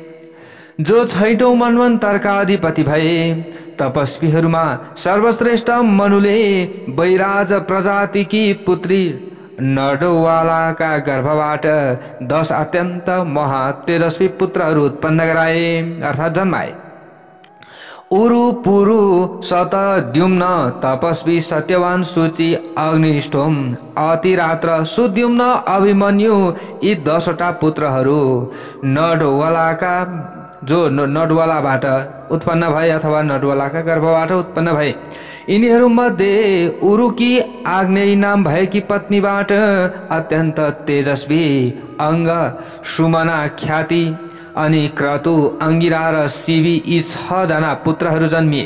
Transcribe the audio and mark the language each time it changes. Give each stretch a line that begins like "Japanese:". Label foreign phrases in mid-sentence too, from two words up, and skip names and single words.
Nepali: जो 6औं मन्वन्तरका अधिपति भए। तपस्वीहरूमा सर्वश्रेष्ठ मनुले वैराज प्रजातिकी पुत्री नडवालाका गर्भबाट 10 अत्यन्त महातेजस्वी पुत्रहरू उत्पन्न गराए अर्थात् जन्माए। उरु, पुरु, शतद्युम्न, तपस्वी, सत्यवान, सूची, अग्निष्ठोम, अतिरात्र, सुद्युम्न, अभिमन्यु, यी 10वटा पुत्रहरू नडवालाका, जो नडवालाबाट उत्पन्न भए अथवा नडवालाका गर्भबाट उत्पन्न भए। यिनीहरूमध्ये उरुकी आग्नेयी नाम भएकी पत्नीबाट अत्यन्त तेजस्वी अङ्ग, सुमना, ख्याति अनि क्रतु, अंगिरा र शिवी, यी 6 जना पुत्रहरू जन्मिए।